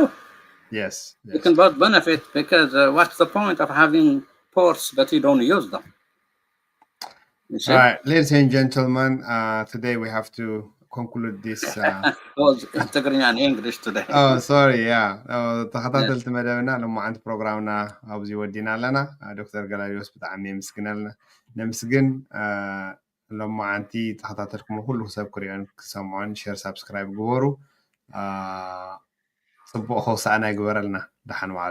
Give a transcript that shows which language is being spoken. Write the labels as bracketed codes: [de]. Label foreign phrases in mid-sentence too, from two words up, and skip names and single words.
[en] Yes. They can both benefit because what's the point of having ports but you don't use them? You see? All right, ladies and gentlemen, today we have to conclude this. Tigrinya and English today. Oh, sorry, yeah. [ti] ተኸታተልቲ መደብና ልሙዓንቲ ፕሮግራምና ኣብዚ ወዲና ኣለና ዶክተር ገላውዴዎስ ብጣዕሚ የምስግነልና ነምስግን ልሙዓንቲ ተኸታተልኩም ኩሉ ሰብ ክሪኦን ክሰምዖን [en] share subscribe [ti] ግበሩ ፅቡቅ ክውሳእና ይግበረልና ደሓን ዋዕሉ